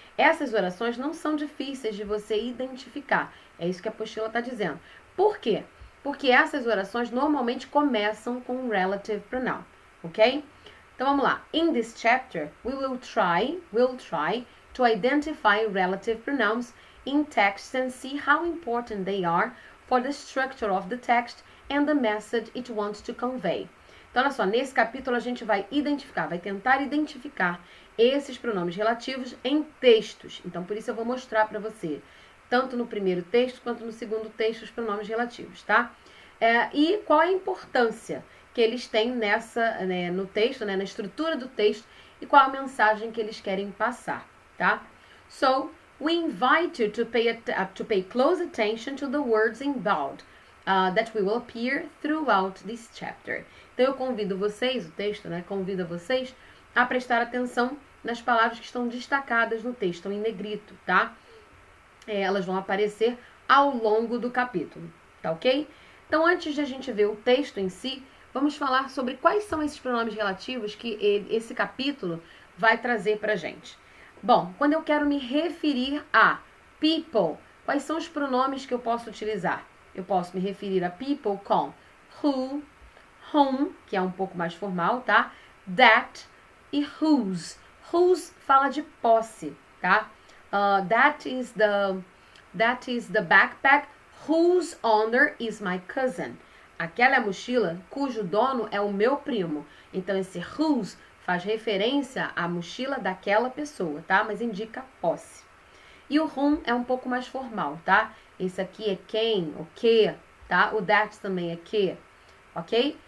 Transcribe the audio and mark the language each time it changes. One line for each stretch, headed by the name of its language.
Portuguese: Essas orações não são difíceis de você identificar. É isso que a apostila está dizendo. Por quê? Porque essas orações normalmente começam com um relative pronoun, ok? Então vamos lá.
English: In this chapter, we'll try to identify relative pronouns in text and see how important they are for the structure of the text and the message it wants to convey.
Portuguese: Então, olha só, nesse capítulo a gente vai tentar identificar esses pronomes relativos em textos. Então, por isso eu vou mostrar para você, tanto no primeiro texto quanto no segundo texto, os pronomes relativos, tá? E qual a importância que eles têm no texto, na estrutura do texto, e qual a mensagem que eles querem passar, tá?
English: So, we invite you to pay close attention to the words in bold that will appear throughout this chapter.
Portuguese: Então, eu convido vocês, o texto, convida vocês a prestar atenção nas palavras que estão destacadas no texto, em negrito, tá? Elas vão aparecer ao longo do capítulo, tá ok? Então, antes de a gente ver o texto em si, vamos falar sobre quais são esses pronomes relativos que esse capítulo vai trazer pra gente. Bom, quando eu quero me referir a people, quais são os pronomes que eu posso utilizar? Eu posso me referir a people com who, whom, que é um pouco mais formal, tá? That e whose. Whose fala de posse, tá?
English: That is the backpack whose owner is my cousin.
Portuguese: Aquela é a mochila cujo dono é o meu primo. Então, esse whose faz referência à mochila daquela pessoa, tá? Mas indica posse. E o whom é um pouco mais formal, tá? Esse aqui é quem, o que, tá? O that também é que, ok?